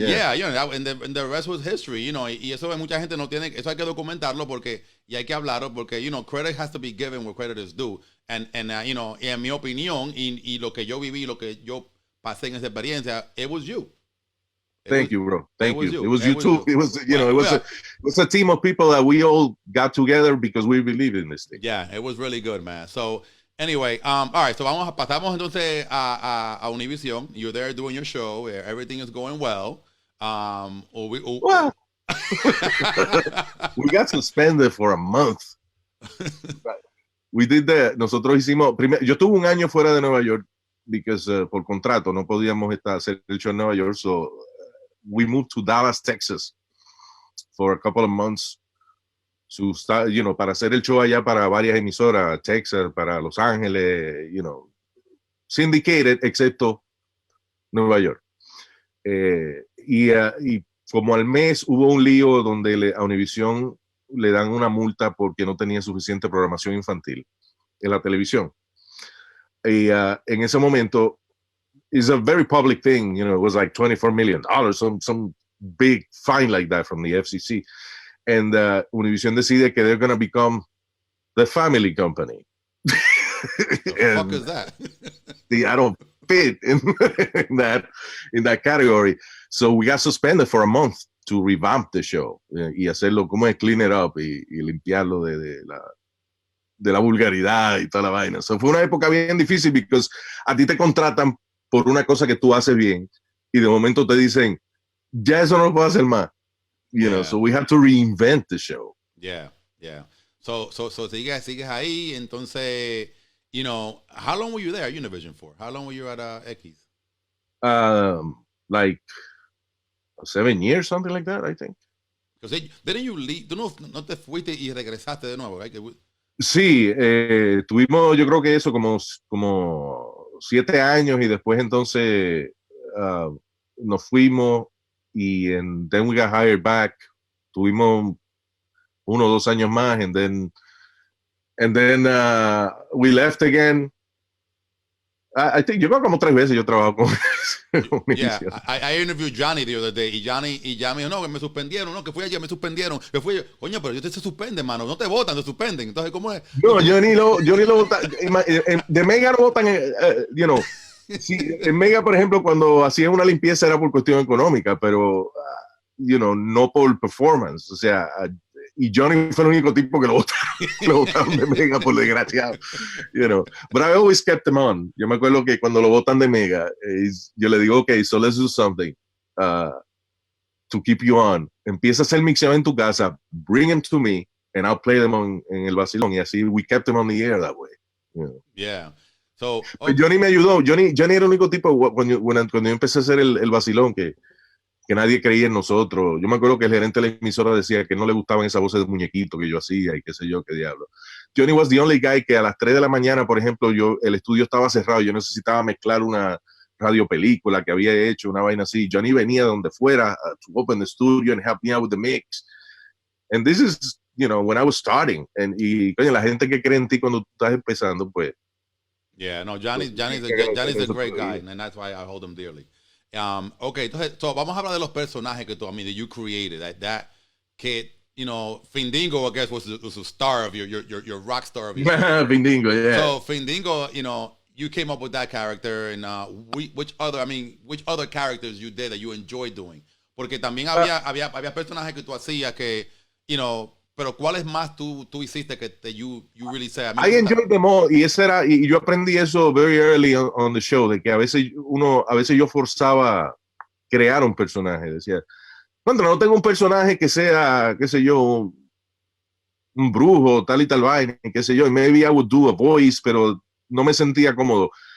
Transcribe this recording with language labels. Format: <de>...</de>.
<en>And the rest was history,</en> <es>y eso mucha gente no tiene, eso hay que documentarlo y hay que hablarlo porque,</es> <en>credit has to be given where credit is due.</en> <es>And en mi opinión, y lo que yo viví, lo que yo pasé en esa experiencia,</es> <en>it was you. Thank you, bro. Thank you. It was you too. It was, it was a team of people that we all got together because we believe in this thing. Yeah, it was really good, man. So, anyway, all right, so</en> <es>pasamos entonces a Univision.</es> <en>You're there doing your show. Everything is going well. Well, we got suspended for a month. We did that.</en> <es>Nosotros hicimos, yo estuve un año fuera de Nueva York</es> <en>because</en> <es>por contrato no podíamos hacer el show en Nueva York,</es> <en>so we moved to Dallas, Texas for a couple of months.</en> <es>Para hacer el show allá para varias emisoras, Texas, para Los Ángeles, syndicated, excepto Nueva York. Y como al mes hubo un lío donde a Univision le dan una multa porque no tenía suficiente programación infantil en la televisión. Y en ese momento,</es> <en>it's a very public thing, it was like $24 million, some big fine like that from the FCC. And Univision</en> <es>decide que</es> <en>they're going to become the family company. The fuck is that? I don't fit in that category. So we got suspended for a month to revamp the show</en> <es>y hacerlo como es</es> <en>clean it up</en> <es>y limpiarlo de la vulgaridad y toda la vaina. So fue una época bien difícil porque a ti te contratan por una cosa que tú haces bien y de momento te dicen, ya eso no lo puedo hacer más.</es> <en>So we have to reinvent the show. Yeah.</en> <es>So sigues ahí, entonces,</es> <en>how long were you there at Univision for? How long were you at X? Like 7 years, something like that, I think. Because didn't you leave?</en> <es>Tú no te fuiste y regresaste de nuevo, right? Sí, tuvimos, yo creo que eso como 7 años y después entonces nos fuimos y</es> <en>then we got hired back.</en> <es>Tuvimos 1 o 2 años más</es> <en>and then we left again. I think</en> <es>yo creo como 3 veces yo trabajo con Yeah, I interviewed Johnny the other day y Johnny me dijo, no, que me suspendieron, no, que fui ayer, me suspendieron, que fui, coño, pero ellos se suspenden, mano, no te votan, te suspenden, entonces, ¿cómo es? No, yo ni lo votan, de Mega lo votan, Sí, en Mega, por ejemplo, cuando hacían una limpieza era por cuestión económica, pero, no por performance. O sea, y Johnny fue el único tipo que lo botaron de Mega, por desgraciado.</es> <en>But I always kept them on.</en> <es>Yo me acuerdo que cuando lo botan de Mega, yo le digo, okay,</es> <en>so let's do something to keep you on.</en> <es>Empieza a hacer mixeo en tu casa,</es> <en>bring them to me, and I'll play them</en> <es>en el vacilón. Y así,</es> <en>we kept them on the air that way. Yeah. So,</en> <es>okay. Johnny me ayudó. Johnny era el único tipo cuando yo empecé a hacer el vacilón que nadie creía en nosotros. Yo me acuerdo que el gerente de la emisora decía que no le gustaban esas voces de muñequito que yo hacía y qué sé yo, qué diablo.</es> <en>Johnny was the only guy</en> <es>que a las 3 de la mañana, por ejemplo, el estudio estaba cerrado, yo necesitaba mezclar una radiopelícula que había hecho, una vaina así.</es> <en>Johnny venía de donde fuera to open the studio and help me out with the mix. And this is, when I was starting.</en> <es>Y coño, la gente que cree en ti cuando tú estás empezando, pues.</es> <en>Yeah, no, Johnny's a great guy, and that's why I hold him dearly.</en> <es>Okay, entonces, vamos a hablar de los personajes que</es> <en>that you created. That</en> <es>que,</es> <en>Findingo, I guess, was a star of your rock star of your show. Findingo, yeah. So Findingo, you came up with that character, and which other characters you did that you enjoyed doing?</en> <es>Porque también había personajes que tú hacías que, pero ¿cuáles más tú hiciste que</es> <en>you really say? I enjoyed them all,</en> <es>y yo aprendí eso</es> <en>very early on the show,</en> <es>de que a veces yo forzaba crear un personaje, decía, no tengo un personaje que sea, qué sé yo, un brujo, tal y tal vaina, qué sé yo, y</es> <en>maybe I would do a voice,</en> <es>pero no me sentía cómodo.</es>